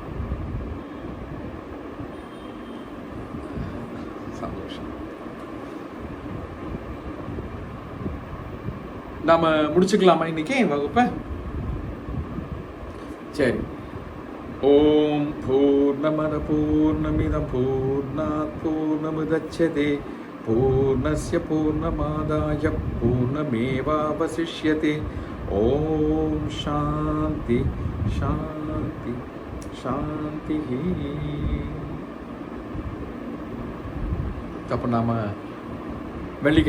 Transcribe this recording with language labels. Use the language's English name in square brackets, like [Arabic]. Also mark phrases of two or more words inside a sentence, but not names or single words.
[Tamil] சந்தோஷம். நாம முடிச்சுக்கலாமா இன்னைக்கு வகுப்பை? [Sanskrit] சரி. ओम् पूर्णमदः पूर्णमिदं पूर्णात् पूर्णमुदच्यते पूर्णस्य पूर्णमादाय पूर्णमेवावशिष्यते. ओम् शान्तिः शान्तिः शान्तिः. [Tamil] அப்போ நாம வெள்ளி